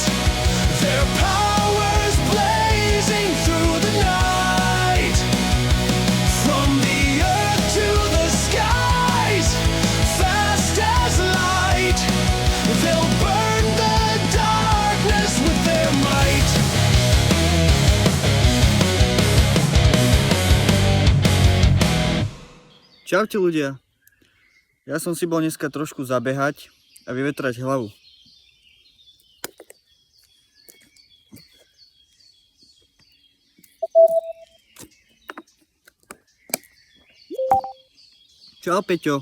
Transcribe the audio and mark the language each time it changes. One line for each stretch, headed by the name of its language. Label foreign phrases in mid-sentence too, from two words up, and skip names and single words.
English: Their powers blazing through the night. From the earth to the skies, fast as light, they'll burn the darkness with their might.
Slovak: Čaute ľudia, ja som si bol dneska trošku zabehať a vyvetrať hlavu. Čau Peťo.